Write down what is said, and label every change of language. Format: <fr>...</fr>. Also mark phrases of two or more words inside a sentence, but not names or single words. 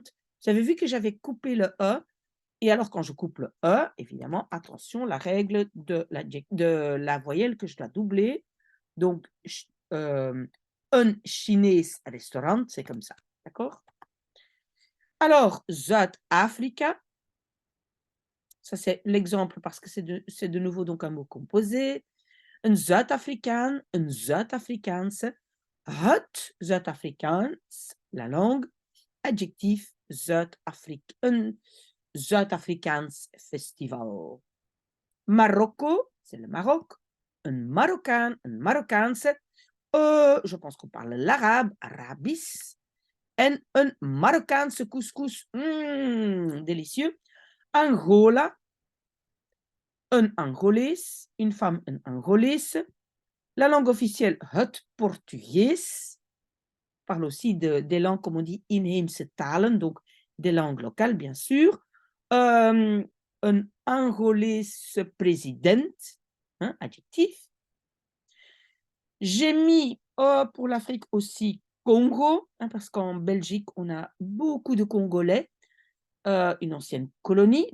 <fr>Vous avez vu que j'avais coupé le E. Et alors, quand je coupe le E, évidemment, attention, la règle de la voyelle que je dois doubler. Donc, un</fr> <en>Chinese restaurant,</en> <fr>c'est comme ça. D'accord? Alors, Zuid-Afrika, ça c'est l'exemple parce que c'est de nouveau donc un mot composé.</fr> <nl>Een Zuid-Afrikaan, een Zuid-Afrikaanse, het Zuid-Afrikaans,</nl> <fr>la langue,</fr> <nl>adjectief een Zuid-Afrikaans festival. Marokko,</nl> <fr>c'est le Maroc,</fr> <nl>een Marokkaan, een Marokkaanse,</nl> <fr>je pense qu'on parle l'arabe,</fr> <nl>arabisch, en een Marokkaanse couscous, délicieux.</nl> <fr>Angola, un Angolees, une femme,</fr> <nl>een Angolese.</nl> <fr>La langue officielle,</fr> <nl>het Portugees.</nl> <fr>On parle aussi des langues, comme on dit,</fr> <nl>inheemse talen,</nl> <fr>donc des langues locales, bien sûr. Un Angolese président, hein, adjectif. J'ai mis pour l'Afrique aussi Congo, hein, parce qu'en Belgique, on a beaucoup de Congolais, une ancienne colonie.</fr>